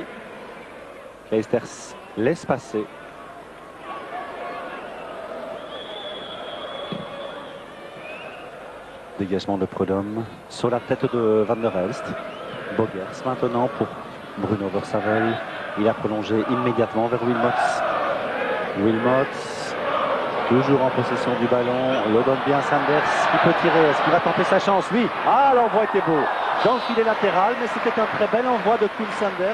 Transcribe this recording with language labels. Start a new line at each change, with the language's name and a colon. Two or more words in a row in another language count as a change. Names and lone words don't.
French: Kleisters laisse passer. Dégagement de Prudhomme sur la tête de Van der Elst. Bogers maintenant pour Bruno Versavel. Il a prolongé immédiatement vers Wilmots. Wilmots, toujours en possession du ballon. Le donne bien Sanders qui peut tirer. Est-ce qu'il va tenter sa chance? Oui. Ah, l'envoi était beau. Dans le filet latéral, mais c'était un très bel envoi de Koen Sanders.